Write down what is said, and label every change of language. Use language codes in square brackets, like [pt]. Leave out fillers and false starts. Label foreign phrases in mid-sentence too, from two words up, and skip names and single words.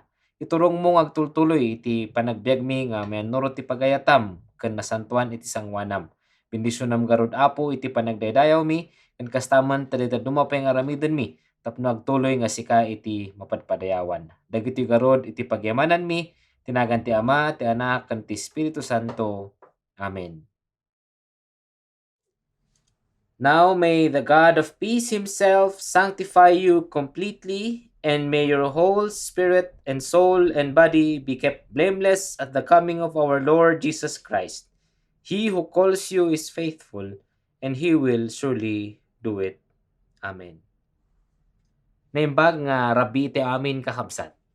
[ilo] Iturong mo nga agtultuloy iti panagbiag mi nga mayanurot ti pagayatam ken nasantuan iti sangwanam. Bendisyonam garud Apo iti panagdaydayaw mi ken kastaman tadita dumapay nga aramiden mi tapno agtuloy nga sika iti mapadpadayawan. Dagiti garod iti pagyamanan mi tinagan ti Ama, ti Anak, ken ti Espiritu Santo. Amen. [en] Now may the God of peace himself sanctify you completely, and may your whole spirit and soul and body be kept blameless at the coming of our Lord Jesus Christ. He who calls you is faithful, and he will surely do it. Amen. [ilo] Naimbag nga rabi iti amin kakabsat.